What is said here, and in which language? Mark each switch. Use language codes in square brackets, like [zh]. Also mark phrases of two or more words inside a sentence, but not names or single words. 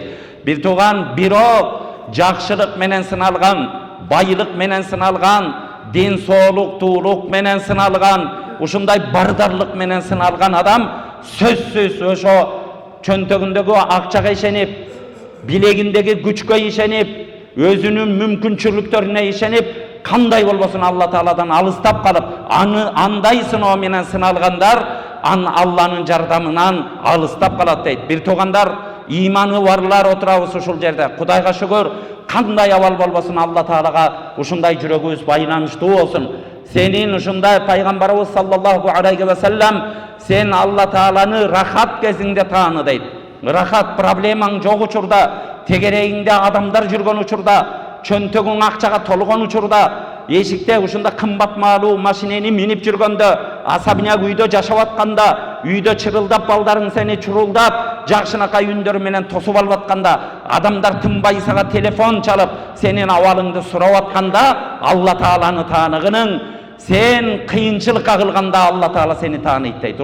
[ky] Бир тууган, бирок жакшылык менен сыналган, байлык менен сыналган, ден соолуктуулук менен сыналган, ушундай бардарлык менен сыналган адам сөзсүз ошо чөнтөгүндөгү акчага ишенип, билегиндеги күчкө ишенип, өзүнүн мүмкүнчүлүктөрүнө ишенип, кандай болбосун Алла Тааладан алыстап калып, андай сыноо менен сыналгандар Алланын жардамынан алыстап калат дейт. Бир туугандар, иманы барлар отурабыз ушул жерде. Кудайга шүгүр, кандай абал болбосун Алла Таалага ушундай жүрөгүбүз байланыштуу болсун. Сенин ушундай пайгамбарыбыз [ar] صلى الله عليه وسلم, [ky] сен Алла Тааланы рахат кезинде тааны дейт. Рахат проблемаң жок учурда, тегерегиңде адамдар жүргөн учурда, чөнтөгүң акчага толгон учурда, эшикте ушунда кымбат маалуу машинени минип жүргөндө, асабиняк үйдө жашап атканда, үйдө чырылдап балдарың сени чурулдап, жакшынакай үндөр менен тосуп алып атканда, адамдар тынбай сага телефон чалып, сенин абалыңды сурап атканда, Алла Тааланы тааныгының, сен кыйынчылыкка калганда Алла Таала сени тааныйт дейт.